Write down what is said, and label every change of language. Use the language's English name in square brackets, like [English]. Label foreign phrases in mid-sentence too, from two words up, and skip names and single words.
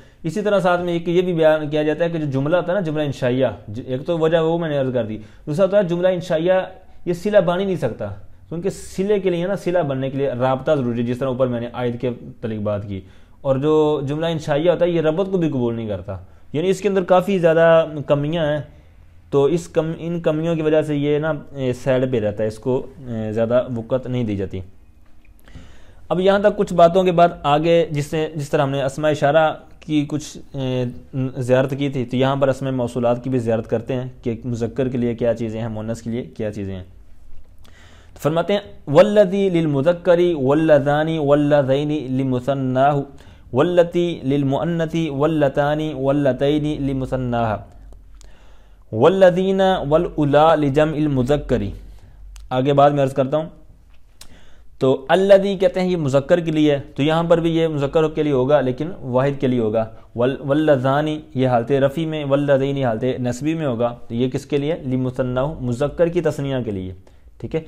[Urdu] اسی طرح ساتھ میں یہ بھی بیان کیا جاتا ہے کہ جو جملہ ہوتا ہے نا جملہ انشائیہ، ایک تو وجہ وہ میں نے عرض کر دی، دوسرا ہوتا ہے جملہ انشائیہ یہ صلہ بن ہی نہیں سکتا، کیونکہ صلے کے لیے نا صلہ بننے کے لیے رابطہ ضروری ہے، جس طرح اوپر میں نے آیت کے متعلق بات کی، اور جو جملہ انشائیہ ہوتا ہے یہ ربط کو بھی قبول نہیں کرتا، یعنی اس کے اندر کافی زیادہ کمیاں ہیں، تو ان کمیوں کی وجہ سے یہ نا سائڈ پہ رہتا ہے، اس کو زیادہ وقت نہیں دی جاتی۔ اب یہاں تک کچھ باتوں کے بعد آگے جس طرح ہم نے اسماء اشارہ کی کچھ زیارت کی تھی، تو یہاں پر اسماء موصولات کی بھی زیارت کرتے ہیں کہ مذکر کے لیے کیا چیزیں ہیں، مؤنث کے لیے کیا چیزیں ہیں۔ تو فرماتے ہیں [Arabic] والذی للمذکر واللذان واللذین لمثناہ واللتی للمؤنث واللتان واللتین لمثناہ والذین والاولا لجمع المذکر۔ [Urdu] آگے بعد میں عرض کرتا ہوں، تو الذی کہتے ہیں یہ مذکر کے لیے، تو یہاں پر بھی یہ مذکر کے لیے ہوگا لیکن واحد کے لیے ہوگا، واللذانی یہ حالت رفع میں، واللذین حالت نسبی میں ہوگا، تو یہ کس کے لیے؟ لمثناہ مذکر کی تثنیہ کے لیے، ٹھیک ہے۔